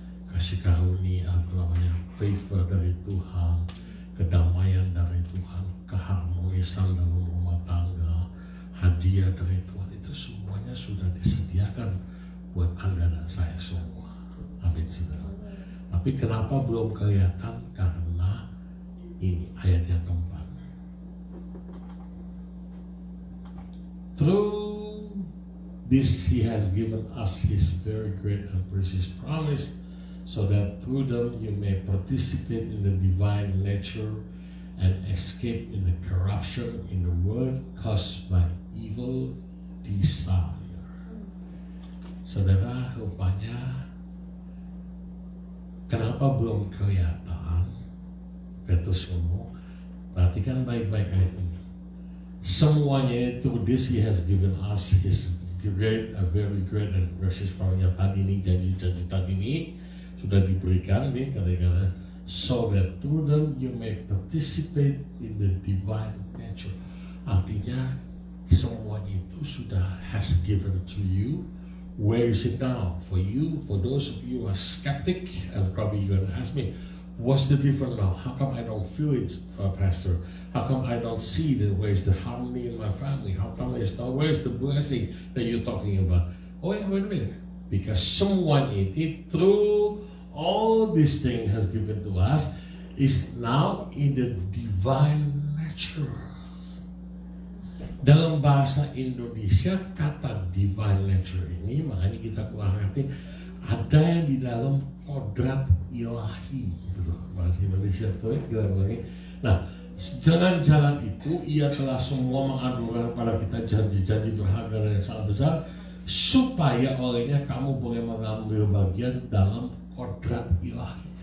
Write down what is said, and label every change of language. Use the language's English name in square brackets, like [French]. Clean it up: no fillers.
[Indonesian] Kasih karunia, favor dari Tuhan, kedamaian dari Tuhan, keharmonisan dalam rumah tangga, hadiah dari Tuhan, itu semuanya sudah disediakan buat Anda dan saya semua. Amin, saudara. Tapi kenapa belum kelihatan? Karena ini ayat yang keempat. [English] Through this He has given us His very great and precious promise, so that through them you may participate in the divine nature and escape in the corruption in the world caused by evil desire. [Indonesian] Saudara, rupanya kenapa belum kelihatan? Petrus ngomong, perhatikan baik-baik ayat ini. Semuanya itu, [English] this He has given us His great, a very great and precious promise. [Indonesian] Tadi ini, janji-janji tadi ini sudah diberikan nih, kata-kata, [English] so that through them you may participate in the divine nature. [Indonesian] Artinya semuanya itu sudah [English] has given to you. Where is it now? For you, for those of you who are skeptic, and probably you're going to ask me, what's the difference now? How come I don't feel it, Pastor? How come I don't see where's the harmony in my family? How come where's the blessing that you're talking about? Oh yeah, wait a minute. Because someone it through all this thing has given to us is now in the divine nature. [Indonesian] Dalam bahasa Indonesia kata divine nature ini, makanya kita kurang ngerti, ada yang di dalam kodrat ilahi. Betul, bahasa Indonesia itu kita bilangnya. Nah, Dengan jalan itu ia telah semua menganugerahkan kepada kita janji-janji berharga dan yang sangat besar, supaya olehnya kamu boleh mengambil bagian dalam kodrat ilahi,